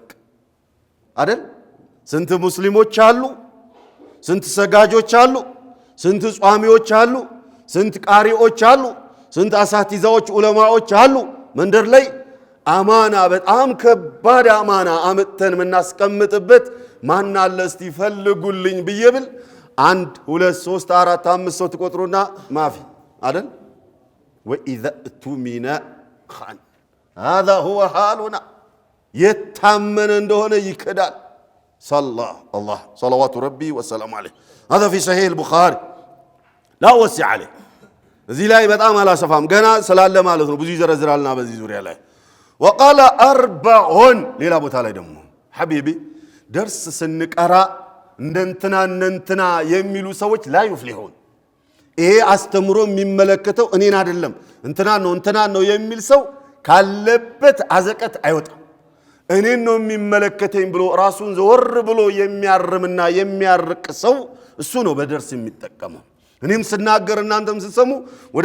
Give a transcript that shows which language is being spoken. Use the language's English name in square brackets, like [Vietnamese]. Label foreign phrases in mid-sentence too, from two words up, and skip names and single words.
[Amharic] አይደል ስንት ሙስሊሞች አሉ ስንት ሰጋጆች አሉ ስንት ጿሚዎች አሉ ስንት ቃሪዎች አሉ ስንት አሳቲዛዎች ዑለማዎች አሉ መንደር ላይ አማና በጣም ከባድ አማና አመተን ምናስቀምጥበት ማን አለ እስቲ ፈልጉልኝ ብየብል 1 2 3 4 5 ሰው ተቆጥሩና ማፊ አይደል [Arabic] واذا اؤتمن خان هذا هو حالنا [Amharic] የታመነ እንደሆነ ይከዳል [Arabic] صلى الله صلوات ربي والسلام عليه. هذا في صحيح البخاري. لا وسع عليه. [Amharic] እዚህ ላይ በጣም አላሰፋም ገና ስላለ ማለት ነው። ብዙ ይዘረዝራልና በዚህ ዙሪያ ላይ [Arabic] وقال أربع [Amharic] ሌላ ቦታ ላይ ደግሞ ሐቢቢ ደርስ ስንቀራ እንደንትና የሚሉ ሰዎች [Arabic] لا يفلحون። [Amharic] ይሄ አስተምሮ የሚመለከተው እኔን አይደለም እንትና ነው የሚል ሰው ካለበት አዘቀት አይወጣም። እኔን ነው የሚመለከተኝ ብሎ ራሱን ዘወር ብሎ የሚያርምና የሚያርቅ ሰው እሱ ነው በደርስ የሚጠቀመው። እኔም ስናገር እናንተም ስትሰሙ ወደ